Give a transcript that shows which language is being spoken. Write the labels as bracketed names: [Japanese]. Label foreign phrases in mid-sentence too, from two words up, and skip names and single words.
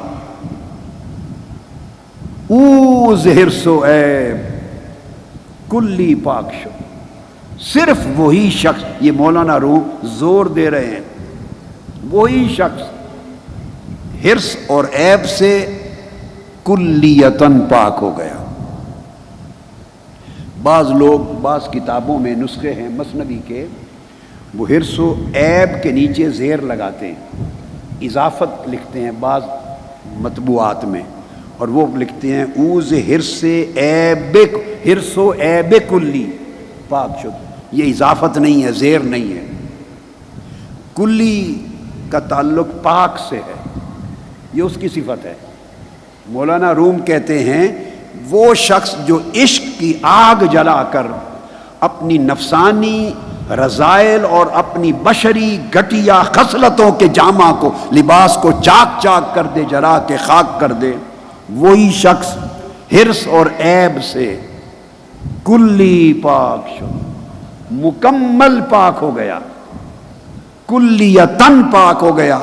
[Persian] اوز حرص و عیب کلی پاک شو، [Urdu] صرف وہی شخص، یہ مولانا روم زور دے رہے ہیں، وہی شخص حرص اور عیب سے کلیتاً پاک ہو گیا۔ بعض لوگ، بعض کتابوں میں نسخے ہیں مثنوی کے، وہ حرص و عیب کے نیچے زیر لگاتے ہیں، اضافت لکھتے ہیں بعض مطبوعات میں، اور وہ لکھتے ہیں [Persian] اوز حرص عیب، حرص و عیب کلی پاک شد۔ [Urdu] یہ اضافت نہیں ہے، زیر نہیں ہے، کلی کا تعلق پاک سے ہے، یہ اس کی صفت ہے۔ مولانا روم کہتے ہیں وہ شخص جو عشق کی آگ جلا کر اپنی نفسانی رذائل اور اپنی بشری گھٹیا خصلتوں کے جامہ کو، لباس کو چاک چاک کر دے، جلا کے خاک کر دے، وہی شخص حرص اور عیب سے [Persian] کلی پاک شد، [Urdu] مکمل پاک ہو گیا، کلیتاً پاک ہو گیا۔